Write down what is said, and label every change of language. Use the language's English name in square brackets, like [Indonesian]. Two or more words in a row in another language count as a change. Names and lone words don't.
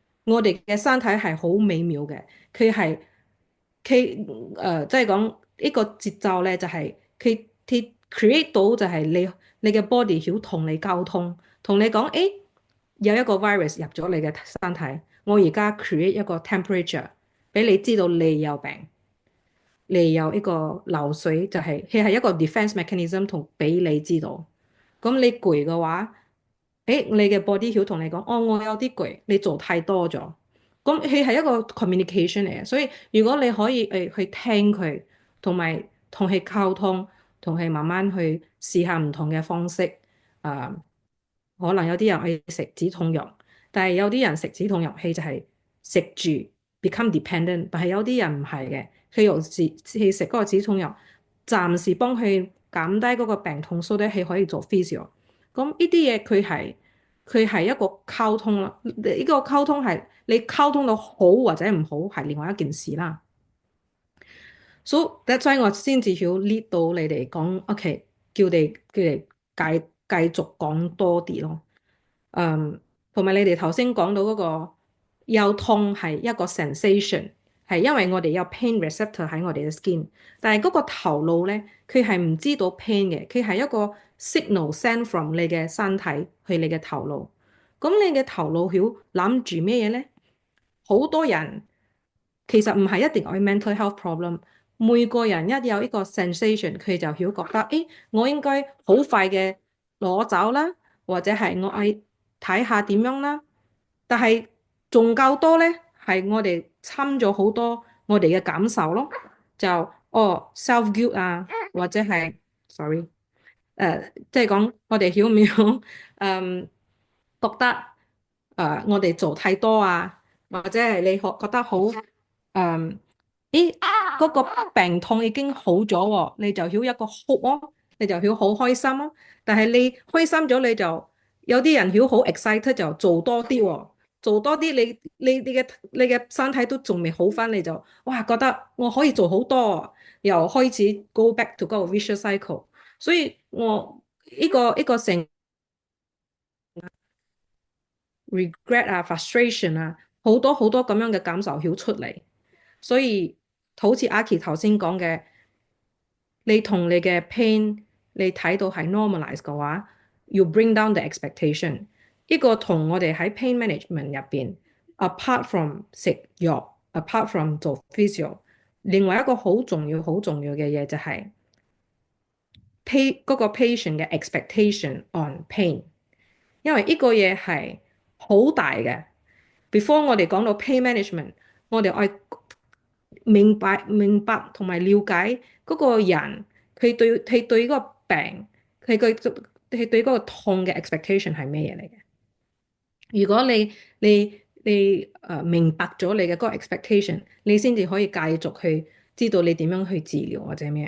[Cantonese] 我哋嘅身體係好美妙嘅，佢係即係講呢個節奏咧，就係佢 create 到就係你嘅 body 曉同你溝通，同你講，誒有一個 virus 入咗你嘅身體，我而家 create 一個 temperature 俾你知道你有病。你有一個流水，就係佢係一個 [English] defense mechanism [Cantonese] 同俾你知道。咁你攰嘅話，你嘅 body 曉同你講，哦，我有啲攰，你做太多咗。咁佢係一個 communication 嚟嘅，所以如果你可以去聽佢，同埋同佢溝通，同佢慢慢去試下唔同嘅方式。啊、可能有啲人去食止痛藥，但係有啲人食止痛藥，佢就係食住 [English] become dependent， [Cantonese] 但係有啲人唔係嘅。佢用去食嗰個止痛藥，暫時幫佢減低嗰個病痛，所以佢可以做 physio。咁呢啲嘢佢係一個溝通啦。呢個溝通係你溝通到好或者唔好係另外一件事啦。所以 [English] that's why [Cantonese] 我先至要 lead 到你哋講，OK，叫你繼續講多啲咯。同埋你哋頭先講到嗰個有痛係一個 sensation，係因為我哋有 [English] pain receptor [Cantonese] 喺我哋嘅 skin，但係嗰個頭腦咧，佢係唔知道 pain 嘅，佢係一個 [English] signal send from [Cantonese] 你嘅身體去你嘅頭腦。咁你嘅頭腦曉諗住咩嘢咧？好多人其實唔係一定有 [English] mental health problem， [Cantonese] 每個人一有呢個 sensation，佢就曉覺得，我應該好快嘅攞走啦，或者係我睇下點樣啦。但係仲夠多咧，係我哋侵咗好多我哋嘅感受咯，就 [English] self guilt [Cantonese] 啊，或者係 sorry，即係講我哋曉唔曉覺得我哋做太多啊，或者係你覺得好嗰個病痛已經好咗喎，你就曉一個 hope 咯，你就曉好開心咯。但係你開心咗，你就有啲人曉好 excited 就做多啲喎，做多啲你嘅身體都仲未好翻，你就哇覺得我可以做好多，又開始 [English] go back to [Cantonese] 嗰個 [English] vicious cycle。 [Cantonese] 所以我呢個成 regret 啊、frustration 啊，好多好多咁樣嘅感受曉出嚟。所以好似阿 Key 頭先講嘅，你同你嘅 pain，你睇到係 normalize 嘅話，要 [English] bring down the expectation。 [Cantonese] 呢個同我哋喺 [English] pain management [Cantonese] 入邊 ， [English] apart from [Cantonese] 食藥 ， [English] apart from [Cantonese] 做 physio，另外一個好重要、好重要嘅嘢就係嗰個 patient 嘅 [English] expectation on pain， [Cantonese] 因為呢個嘢係好大嘅。Before 我哋講到 [English] pain management， [Cantonese] 我哋愛明白同埋了解嗰個人，佢對嗰個病，佢對嗰個痛嘅 expectation 係咩嘢嚟嘅？如果你明白咗你嘅嗰個 expectation，你先至可以繼續去知道你點樣去治療或者咩。